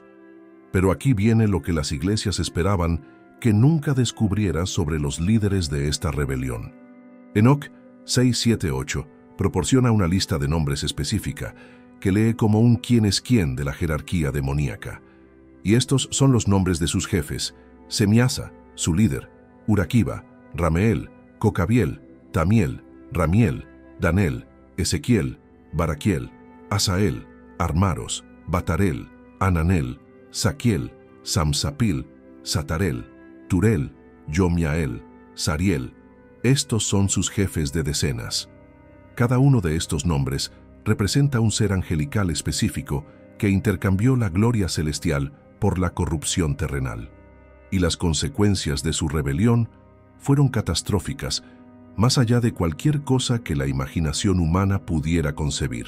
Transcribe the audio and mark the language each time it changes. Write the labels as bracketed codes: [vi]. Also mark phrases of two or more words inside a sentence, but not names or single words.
[es] Pero aquí viene lo que las iglesias esperaban que nunca descubriera sobre los líderes de esta rebelión. Enoc 6:7-8 proporciona una lista de nombres específica que lee como un quién es quién de la jerarquía demoníaca. Y estos son los nombres de sus jefes: Semiasa, su líder; Uraquiba, Rameel, Cocabiel, Tamiel, Ramiel, Danel, Ezequiel, Baraquiel, Asael, Armaros, Batarel, Ananel, Saquiel, Samsapil, Satarel, Turel, Yomiael, Sariel. Estos son sus jefes de decenas. Cada uno de estos nombres representa un ser angelical específico que intercambió la gloria celestial por la corrupción terrenal. Y las consecuencias de su rebelión fueron catastróficas, más allá de cualquier cosa que la imaginación humana pudiera concebir.